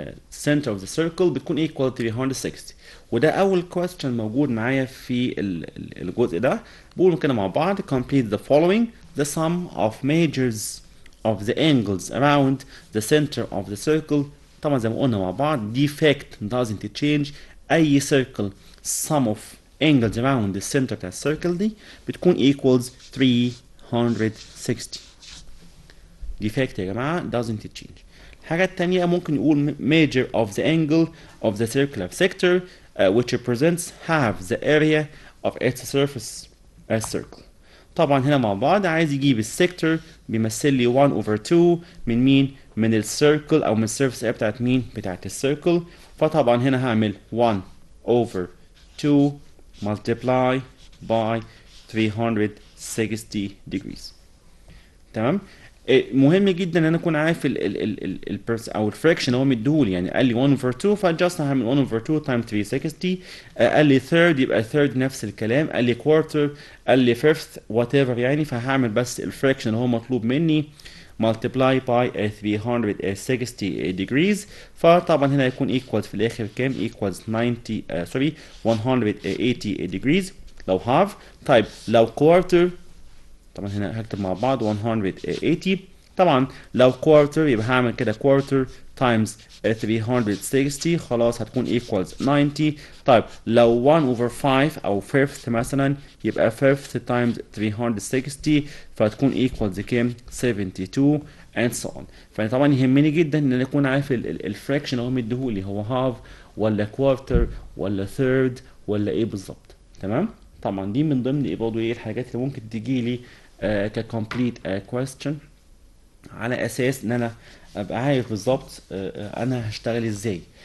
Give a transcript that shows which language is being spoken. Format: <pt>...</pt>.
<en>center of the circle</en> <ar>بتكون</ar> <en>equal to 360.</en> <ar>وده أول question موجود معايا في الجزء ده. بقولوا كده مع بعض:</ar> <en>complete the following. The sum of measures of the angles around the center of the circle.</en> <ar>طبعا زي ما قلنا مع بعض defect</ar> <en>doesn't change. أي circle sum of angles around the center</en> <ar>بتاع السيركل دي بتكون</ar> <en>equals 360. defect</en> <ar>يا جماعة</ar> <en>doesn't change.</en> <ar>الحاجة التانية ممكن نقول</ar> <en>measure of the angle of the circular sector which represents half the area of its surface as circle.</en> <ar>طبعا هنا مع بعض عايز يجيب السيكتور بيمثل لي</ar> <en>1 over 2</en> <ar>من مين؟ من السيركل او من السيرفيس اريا بتاعت مين؟ بتاعت السيركل. فطبعا هنا هعمل</ar> <en>1 over 2 multiply by 360 degrees.</en> <ar>تمام؟ مهم جدا ان انا اكون عارف او الفراكشن هو مديهولي. يعني قال لي 1 over 2 فجاست هعمل</ar> <en>1 over 2 times 360.</en> <ar>قال لي third يبقى third نفس الكلام. قال لي quarter، قال لي fifth whatever يعني. فهعمل بس الفراكشن اللي هو مطلوب مني</ar> <en>multiply by 360 degrees.</en> <ar>فطبعا هنا هيكون equals في الاخر كام؟</ar> <en>equals 180 degrees</en> <ar>لو half. طيب لو quarter طبعا هنا هكتب مع بعض 180. طبعا لو quarter يبقى هعمل كده</ar> <en>quarter times 360</en> <ar>خلاص هتكون equals 90. طيب لو 1 over 5 او fifth مثلا يبقى</ar> <en>fifth times 360</en> <ar>فهتكون equals كام؟</ar> <en>72 and so on.</en> <ar>فطبعا يهمني جدا ان انا اكون عارف الفراكشن اللي هو مديهولي هو half ولا quarter ولا third ولا ايه بالظبط. تمام؟ طبعا دي من ضمن ايه برضه ايه الحاجات اللي ممكن تجي لي ككومبليت question على اساس ان انا ابقى عارف بالظبط انا هشتغل ازاي.</ar>